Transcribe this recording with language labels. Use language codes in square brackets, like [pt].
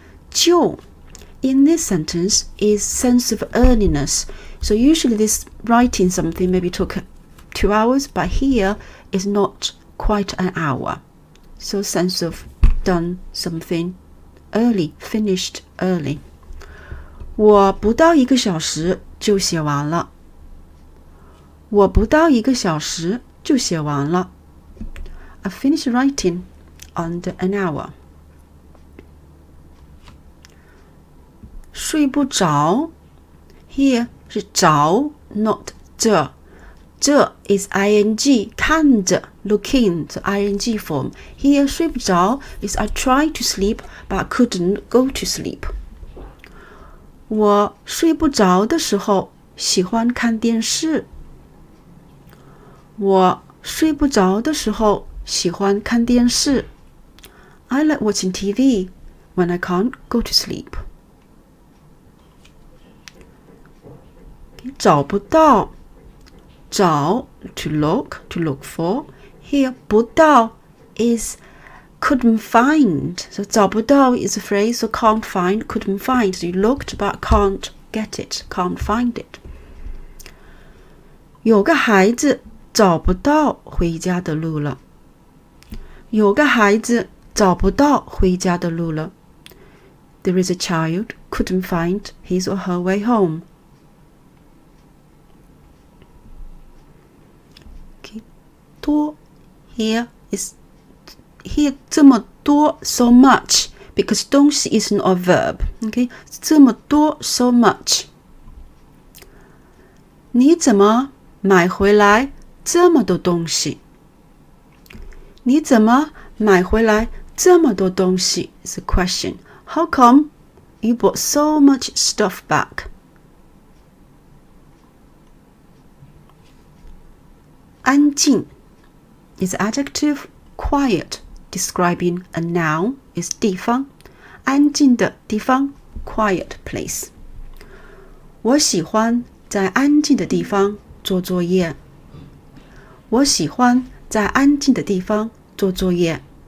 [en] 就 in this sentence is sense of earliness. So usually this writing something maybe took 2 hours, but here is not quite an hour. So sense of done something early, finished early. [zh] 我不到1个小时就写完了。我不到1个小时就写完了。 [en] I finished writing under an hour. 睡不着 Here 是着 not 着。这 is ing 看着 looking, so ing form. Here 睡不着 is I tried to sleep but I couldn't go to sleep. [zh] 我睡不着的时候喜欢看电视。我睡不着的时候喜欢看电视。 [en] I like watching TV when I can't go to sleep. 找不到找 to look for. Here 不到 is couldn't find. So 找不到 is a phrase, so can't find, couldn't find. So you looked but can't get it, can't find it. [zh] 有个孩子找不到回家的路了。有个孩子找不到回家的路了。 [en] There is a child couldn't find his or her way home. Okay. 多 here 这么多 so much because 东西 isn't a verb. Okay. 这么多 so much. [zh] 你怎么买回来这么多东西？你怎么买回来这么多东西 [en] is a question. How come you bought so much stuff back? 安静 is adjective, quiet, describing a noun is 地方，安静的地方 quiet place. [zh] 我喜欢在安静的地方做作业。我喜欢在安静的地方做作业。